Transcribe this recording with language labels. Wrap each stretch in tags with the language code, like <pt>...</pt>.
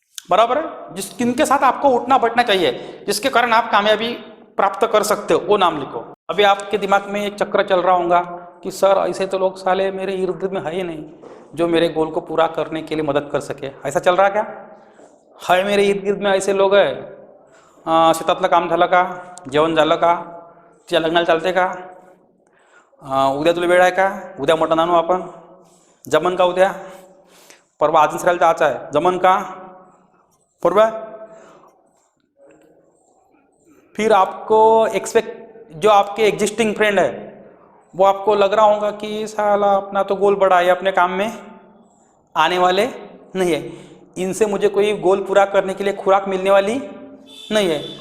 <hi>बराबर है? किनके साथ आपको उठना बैठना चाहिए, जिसके कारण आप कामयाबी प्राप्त कर सकते हो, वो नाम लिखो। अभी आपके दिमाग में एक चक्र चल रहा होगा कि सर ऐसे तो लोग साले मेरे इर्द गिर्द में है ही नहीं जो मेरे गोल को पूरा करने के लिए मदद कर सके। ऐसा चल रहा क्या? है मेरे इर्द गिर्द में ऐसे लोग</hi> <mr>आहे, शेतातलं काम झालं का, जेवण झालं का, तुझ्या लग्नाला चालते का, उद्या तुला वेळ आहे का, उद्या मटण आणू आपण, जमन का उद्या, परवा अजून सरायला जायचं आहे, जमन का, बरोबर?</mr> <hi>फिर आपको जो आपके एग्जिस्टिंग फ्रेंड है वो आपको लग रहा होगा कि साला अपना तो गोल बड़ा है, अपने काम में आने वाले नहीं है, इनसे मुझे कोई गोल पूरा करने के लिए खुराक मिलने वाली नहीं है।</hi>